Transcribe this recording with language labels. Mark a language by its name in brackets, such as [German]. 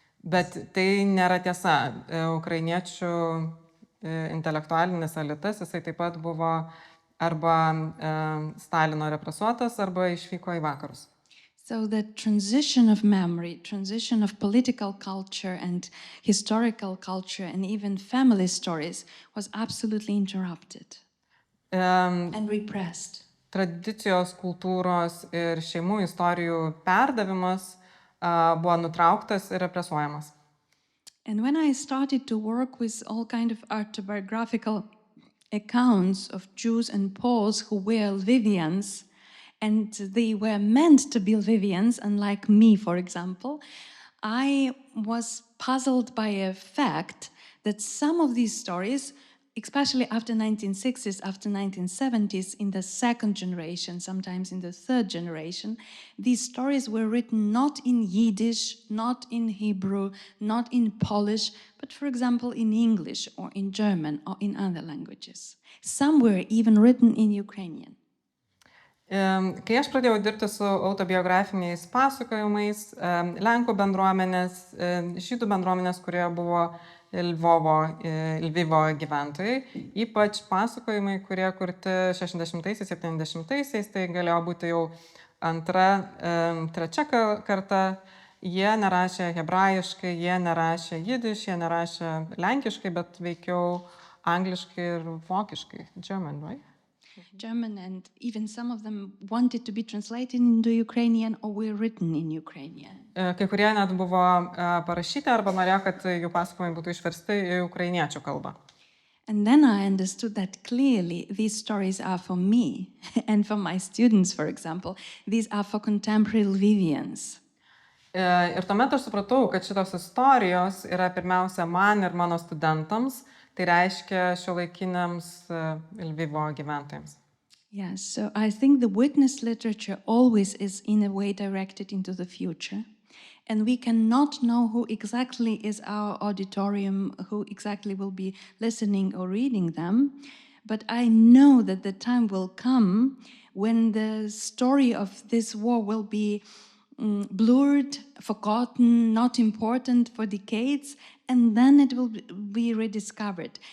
[Lithuanian] Bet tai nėra tiesa. Ukrainiečių intelektualinis elitas, jisai taip pat buvo arba Stalino represuotas, arba išvyko į vakarus. [English] So the transition of memory, transition of political culture and historical culture and even family stories was absolutely interrupted and repressed. [Lithuanian] Tradicijos, kultūros ir šeimų istorijų perdavimas buvo nutrauktas ir represuojamas. [English] And when I started to work with all kind of autobiographical accounts of Jews and Poles who were Lvivians, and they were meant to be Lvivians, unlike me, for example, I was puzzled by a fact that some of these stories, especially after 1960s, after 1970s, in the second generation, sometimes in the third generation, these stories were written not in Yiddish, not in Hebrew, not in Polish, but for example in English or in German or in other languages. Some were even written in Ukrainian. [Lithuanian] Kai aš pradėjau dirbti su autobiografiniais pasakojimais, Lenkų bendruomenės, žydų bendruomenės, kurie buvo Lvivo gyventojai, ypač pasakojimai, kurie kurti 60-aisiais, 70-aisiais, tai galėjo būti jau antra, trečia karta, jie nerašė hebrajiškai, jie nerašė jidiš, jie nerašė lenkiškai, bet veikiau angliškai ir vokiškai. [English] German, right? German, and even some of them wanted to be translated into Ukrainian or were written in Ukrainian. [Lithuanian] Kai kurie net buvo parašyti arba norėjo, kad jų pasakojimai būtų išversti į ukrainiečių kalbą. [English] And then I understood that clearly these stories are for me and for my students, for example. These are for contemporary Lvivians. [Lithuanian] Ir tuomet aš supratau, kad šitos istorijos yra pirmiausia man ir mano studentams, tai reiškia šiuolaikiniams Lvivo gyventojams. [English] Yes, so I think the witness literature always is in a way directed into the future. And we cannot know who exactly is our auditorium, who exactly will be listening or reading them. But I know that the time will come when the story of this war will be blurred, forgotten, not important for decades, and then it will be rediscovered.